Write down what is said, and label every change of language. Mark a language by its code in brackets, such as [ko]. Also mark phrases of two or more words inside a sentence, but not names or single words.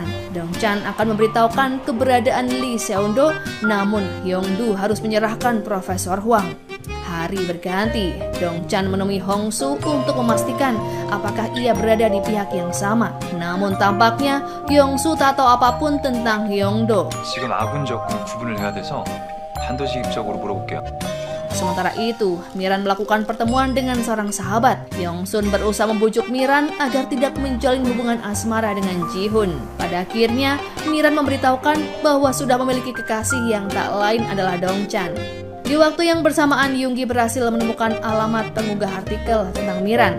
[id] Dong-chan akan memberitahukan keberadaan Lee Seo-do, namun Hyung-do harus menyerahkan Profesor Huang. Hari berganti, Dong-chan menemui Hong-su untuk memastikan apakah ia berada di pihak yang sama. Namun tampaknya Hong-su tak tahu apapun tentang Hyung-do. [ko] 지금 아군 적군 구분을 해야 돼서 단도직입적으로 물어볼게요. [id] Sementara itu, Miran melakukan pertemuan dengan seorang sahabat. Yong-sun berusaha membujuk Miran agar tidak menjalin hubungan asmara dengan Ji-hun. Pada akhirnya, Miran memberitahukan bahwa sudah memiliki kekasih yang tak lain adalah Dong-chan. Di waktu yang bersamaan, Yoongi berhasil menemukan alamat pengunggah artikel tentang Miran.